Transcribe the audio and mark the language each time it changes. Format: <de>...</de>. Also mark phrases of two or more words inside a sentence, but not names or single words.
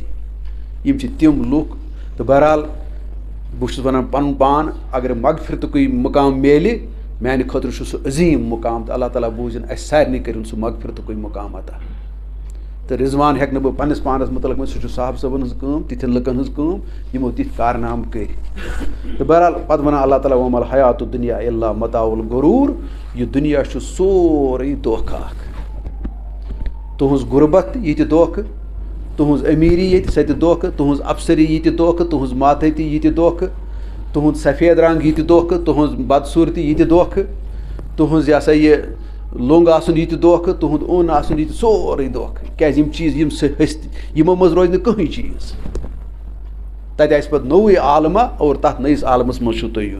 <ks>یِم چھِ تِم لُکھ تہٕ بہرحال بہٕ چھُس ونان پنُن پان اگر مغفرتُکُے مُقام میلہِ میانہِ خٲطرٕ چھُ سُہ عظیٖم مُقام تہٕ اللہ تعالیٰ بوٗزِنۍ اَسہِ سارنٕے کٔرِنۍ سُہ مغفرتُکُے مُقام عطا. تہٕ رضوان ہٮ۪کہٕ نہٕ بہٕ پننِس پانس متعلق ؤنِتھ سُہ چھُ صحابہٕ صٲبن ہٕنٛز کٲم تِتھٮ۪ن لُکن ہٕنٛز کٲم یِمو تِتھۍ کارنامہٕ کٔرۍ. تہٕ بہرحال پتہٕ ونان اللہ تعالیٰ</ks> <ar>وما الحیات الدنیا الا متاع الغرور</ar> <ks>یہِ دُنیا چھُ سورُے دھوکہٕ اکھ تُہنٛز غُربت یہِ تہِ دھوکہٕ تُہنٛز امیٖری ییٚتہِ سۄ تہِ دھوکہٕ تُہنٛز افسری یہِ تہِ دھوکہٕ تُہنٛز ماتحتی یہِ تہِ دھوکہٕ تُہنٛد سفید رنٛگ یہِ تہِ دھوکہٕ تُہنٛز بدصوٗرتی یہِ تہِ دھوکہٕ تُہنٛز یہِ ہسا یہِ لوٚنٛگ آسُن یہِ تہِ دھوکہٕ تُہنٛد اوٚن آسُن یہِ تہِ سورُے دھوکہٕ کیٛازِ یِم چیٖز یِم ہستی یِمو منٛز روزِ نہٕ کٕہٕنۍ چیٖز تتہِ آسہِ پتہٕ نوٚوُے عالمہ اور تتھ نٔیِس عالمس منٛز چھُو تۄہہِ یُن.</ks>